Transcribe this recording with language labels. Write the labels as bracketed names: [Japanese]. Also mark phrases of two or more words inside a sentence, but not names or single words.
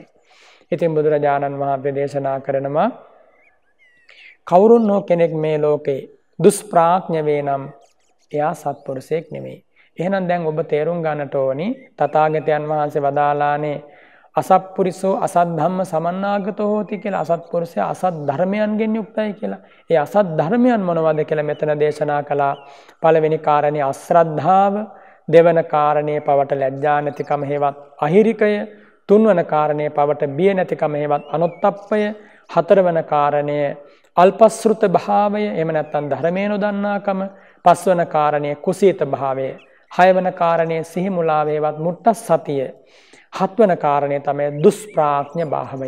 [Sinhala] ඉතින් බුදුරජාණන් වහන්සේ දේශනා කරනවා කවුරුන් හෝ කෙනෙක් මේ ලෝකේ දුෂ්ප්‍රඥ වේ නම් එයා සත්පුරුෂයෙක් නෙමෙයි. එහෙනම් දැන් ඔබ තේරුම් ගන්නට ඕනි තථාගතයන් වහන්සේ වදාලානේ [Pali] අසත්පුරිසෝ අසත් ධම්ම සමන්නාගතෝ හෝති [Sinhala] කියලා. අසත්පුරුෂයා අසත් ධර්මයන්ගෙන් යුක්තයි කියලා. ඒ අසත් ධර්මයන් මොනවද කියලා මෙතන දේශනා කළා. පළවෙනි කාරණේ අශ්‍රද්ධාව, දෙවන කාරණේ පවට ලැජ්ජා නැතිකම හේවත් අහිරිකය, තුන්වන කාරණේ පවට බිය නැතිකම හේවත් අනොත්තප්පය, හතරවන කාරණය අල්පශ්‍රුත භාවය, එහෙම නැත්නම් ධර්මයේ නොදන්නාකම, පස්වන කාරණේ කුසීත භාවය, හයවන කාරණේ සිහි මුලා වේවත් මුට්ඨස්සතිය, හත්වන කාරණේ තමයි දුෂ්ප්‍රඥ භාවය.